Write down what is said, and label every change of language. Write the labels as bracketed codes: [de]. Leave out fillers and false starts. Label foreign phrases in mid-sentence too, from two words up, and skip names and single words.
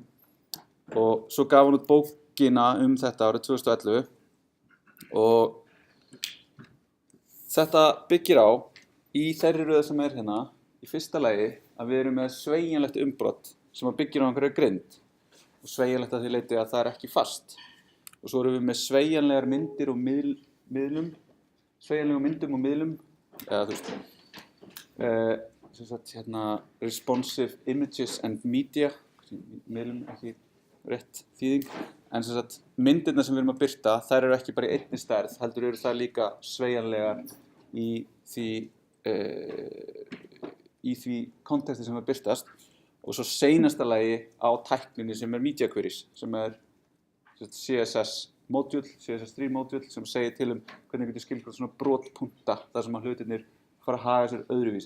[is] Og svo gaf hann út bókina þetta árið 2011 og þetta byggir á í þeirri röð sem hérna í fyrsta lagi að við erum með sveigjanlegt umbrot sem byggir á einhverju grind og sveigjanlegt að því leyti að það er ekki fast. Og svo erum við með sveigjanlegar myndir og miðlum, sveigjanlegum myndum og miðlum, eða þú veist, sem sagt hérna [en] responsive images and media, [is] miðlum ekki rétt þýðing, en sem sagt myndirnar sem við erum að birta, þær eru ekki bara í einni stærð, heldur eru það líka sveigjanlegar í því konteksti sem við birtast. Og svo seinasta lagi á tækninni sem [en] media queries, [is] sem [en] CSS module, CSS3 module [is] sem segir til hvernig getur skilgreint svona brotpunta þar sem að hlutirnir fara að haga sér öðruvísi.